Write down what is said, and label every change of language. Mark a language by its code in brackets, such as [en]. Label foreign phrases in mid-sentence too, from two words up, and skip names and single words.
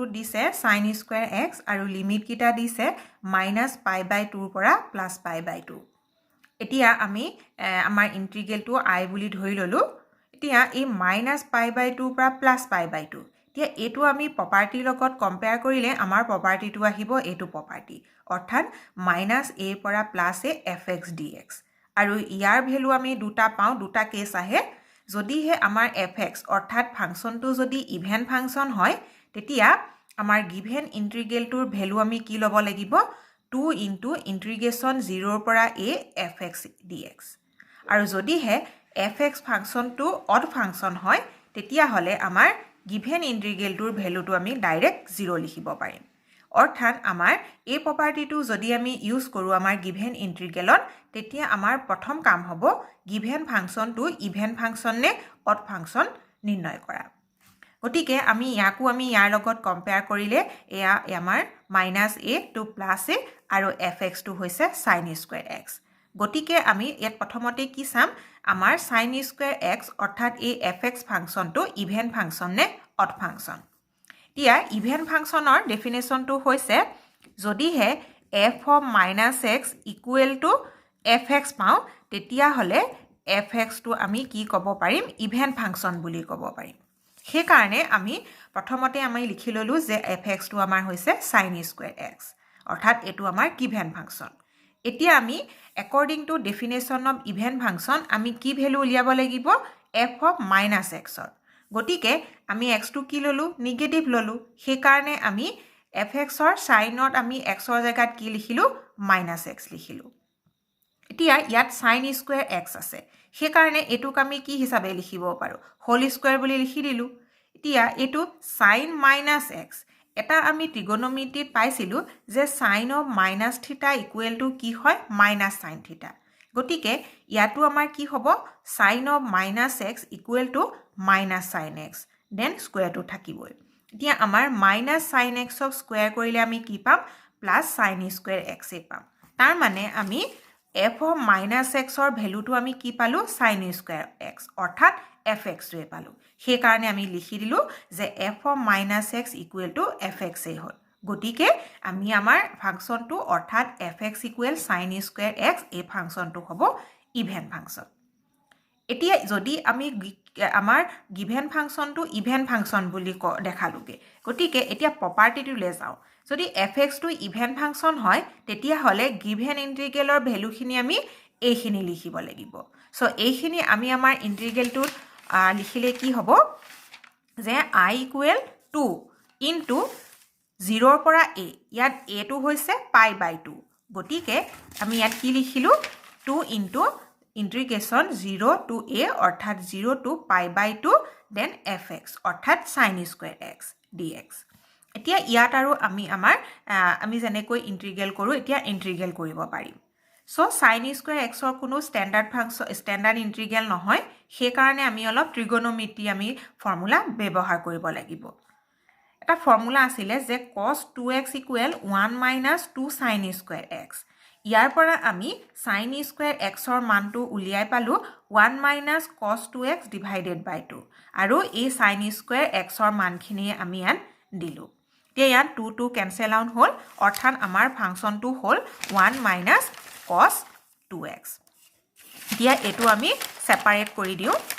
[as] দিছে sin² x আৰু লিমিট কিটা দিছে -π/2 পৰা +π/2 এতিয়া আমি আমাৰ ইন্টিগ্ৰেলটো i বুলি ধৰি ললো এতিয়া এই -π/2 পৰা +π/2 এতিয়া এটো আমি প্ৰপাৰ্টিৰ লগত কম্পেয়াৰ কৰিলে আমাৰ প্ৰপাৰ্টিটো আহিব এটো প্ৰপাৰ্টি অৰ্থাৎ -a পৰা +a fx dx আৰু ইয়াৰ ভ্যালু আমি দুটা পাও দুটা কেস আহে যদি হে আমাৰ fx অৰ্থাৎ ফাংচনটো যদি [en] even function [as] হয় তেতিয়া আমাৰ গিভেন ইন্টিগ্ৰেলটোৰ ভ্যালু আমি কি লব লাগিব 2 * ইন্টিগ্ৰেশন 0 পৰা a fx dx আৰু যদি হে fx ফাংচনটো [en] odd function [as] হয় তেতিয়া হলে আমাৰ গিভেন ইন্টিগ্ৰেলটোৰ ভ্যালুটো আমি ডাইৰেক্ট 0 লিখিব পাৰিম অৰ্থাৎ আমাৰ এই প্ৰপাৰ্টিটো যদি আমি ইউজ কৰো আমাৰ গিভেন ইন্টিগ্ৰেলত তেতিয়া আমাৰ প্ৰথম কাম হ'ব গিভেন ফাংচনটো [en] even function [as] নে [en] odd function [as] নিৰ্ণয় কৰা গতিকে আমি ইয়াকো আমি ইয়াৰ লগত কম্পেয়াৰ কৰিলে এয়া আমাৰ -a টু +a আৰু fx টো হৈছে sin² x গতিকে আমি ইয়াত প্ৰথমতে কি চাম আমাৰ sin² x অৰ্থাৎ এই fx ফাংচনটো [en] even function [as] নে [en] odd function [as] এতিয়া ইভেন ফাংচনৰ ডেফিনেশনটো হৈছে যদি হে [en] f of -x = fx [as] পাও তেতিয়া হলে fx টো আমি কি ক'ব পাৰিম [en] even function [as] বুলি ক'ব পাৰিম সেইকাৰণে আমি প্ৰথমতে আমি লিখি ল'লো যে fxটো আমাৰ হৈছে sin স্কুৱেৰ x অৰ্থাৎ এটো আমাৰ [en] given function [as] এতিয়া আমি [en] according to definition of even function [as] আমি কি ভ্যালু উলিয়াব লাগিব [en] f of minus x [as] গতিকে আমি x টো কি ললো নেগেটিভ ললো সেই কাৰণে আমি fx ৰ সাইনত আমি x ৰ জায়গাত কি লিখিলো [en] minus x [as] লিখিলো এতিয়া ইয়াত sin স্কয়াৰ x আছে সেই কাৰণে এটোক আমি কি হিচাপে লিখিব পাৰো [en] whole square [as] বুলি লিখি দিলো এতিয়া এটো [en] sin minus x [as] এটা আমি ত্ৰিগোণমিতিত পাইছিলো যে [en] sin of minus theta equal to [as] কি হয় [en] minus sin theta [as] গতিকে ইয়াটো আমাৰ কি হ'ব [en] sin of minus x equal to minus sin x then square [as] টো থাকিবই এতিয়া আমাৰ [en] minus sin x [as] ক স্কয়াৰ কৰিলে আমি কি পাম [en] plus sin square x [as] এ পাম তাৰ মানে আমি [en] f of minus [as] x ৰ ভ্যালুটো আমি কি পালো [en] sin square x [as] অৰ্থাৎ fx ৰে পালো সেই কাৰণে আমি লিখি দিলো যে f [en] of minus x equal to fx [as] এ হ'ল গতিকে আমি আমাৰ ফাংচনটো অৰ্থাৎ [en] fx equal sin square x [as] এই ফাংচনটো হ'ব [en] even function [as] এতিয়া যদি আমি আমাৰ গিভেন ফাংচনটো [en] even function [as] বুলি দেখালোগে গতিকে এতিয়া প্ৰপাৰ্টিটো লৈ যাও যদি fx টো [en] even function [as] হয় তেতিয়া হলে গিভেন ইন্টিগ্ৰেলৰ ভ্যালুখিনি আমি এইখিনি লিখিব লাগিব সো এইখিনি আমি আমাৰ ইন্টিগ্ৰেলটো লিখিলে কি হ'ব যে [en] I equal 2 into 0 [as] ৰ পৰা a ইয়াত a টো হৈছে π/2 গতিকে আমি ইয়াত কি লিখিলো [en] 2 into integration 0 to a [as] অৰ্থাৎ [en] 0 to π/2 then fx [as] অৰ্থাৎ [en] sin square x dx [as] এতিয়া ইয়াত আৰু আমি যেনেকৈ ইন্টিগ্ৰেল কৰো এতিয়া ইন্টিগ্ৰেল কৰিব পাৰিম সো [en] sin square x [as] ৰ কোনো [en] standard integral [as] নহয় সেই কাৰণে আমি অলপ ত্ৰিগোণমিতি আমি ফৰ্মুলা ব্যৱহাৰ কৰিব লাগিব এটা ফৰ্মুলা আছিল যে [en] cos 2x equal 1 minus 2 sin square x [as] ইয়াৰ পৰা আমি [en] sin square x [as] ৰ মানটো উলিয়াই পালো [en] 1 minus cos 2x divided by 2 [as] আৰু এই [en] sin square x [as] ৰ মানখিনি আমি ইয়াত দিলো এতিয়া ইয়াত 2 2 [en] cancel out [as] হ'ল অৰ্থাৎ আমাৰ ফাংচনটো হ'ল [en] 1 minus cos 2x [as] এতিয়া এটো আমি সেপাৰেট কৰি দিও